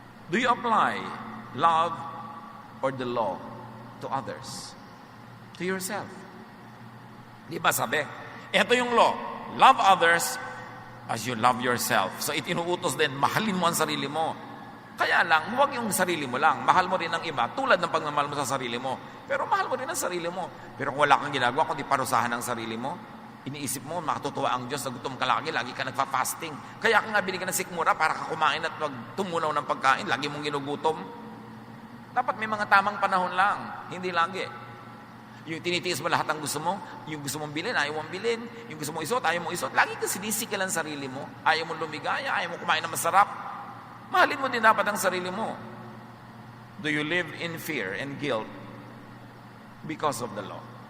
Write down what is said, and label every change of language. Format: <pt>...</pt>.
<en>Do you apply love or the law to others? To yourself?</en> <tl>Di ba sabi? Ito yung law.</tl> <en>Love others as you love yourself.</en> <tl>So itinuutos din, mahalin mo ang sarili mo. Kaya lang, huwag yung sarili mo lang. Mahal mo rin ang iba, tulad ng pagmamahal mo sa sarili mo. Pero mahal mo rin ang sarili mo. Pero kung wala kang ginagawa, kundi parusahan ang sarili mo, iniisip mo, makatutuwa ang Diyos, nagutom ka lagi ka nagfa-fasting. Kaya ka nga binigyan ng sikmura para ka kumain at wag tumunaw ng pagkain, lagi mong ginugutom. Dapat may mga tamang panahon lang, hindi lagi. Yung tinitiis mo lahat ng gusto mo, yung gusto mong bilhin, ayaw mong bilhin, yung gusto mong isuot, ayaw mong isuot, lagi ka sinisikil ang sarili mo, ayaw mong lumigaya, ayaw mong kumain ng masarap. Mahalin mo din dapat ang sarili mo.</tl> <en>Do you live in fear and guilt because of the law?</en>